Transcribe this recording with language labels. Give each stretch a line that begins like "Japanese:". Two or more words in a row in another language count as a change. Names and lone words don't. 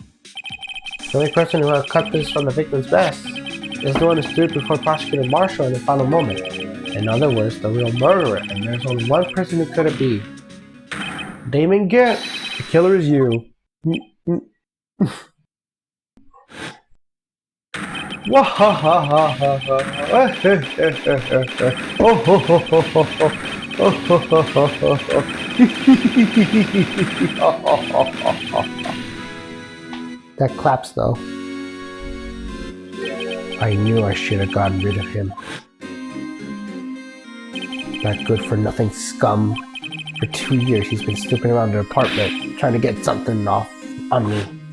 English: The only person who has cut this from the victim's vest is the one who stood before Prosecutor Marshall in the final moment. In other words, the real murderer, and there's only one person who could it be. Damon Gant, the killer is you. Wahahahaha. Oh ho ho ho ho ho. Oh ho ho ho ho ho. That claps though. I knew I should have gotten rid of him. That good for nothing scum. For 2 years he's been snooping around the apartment, trying to get something off on me.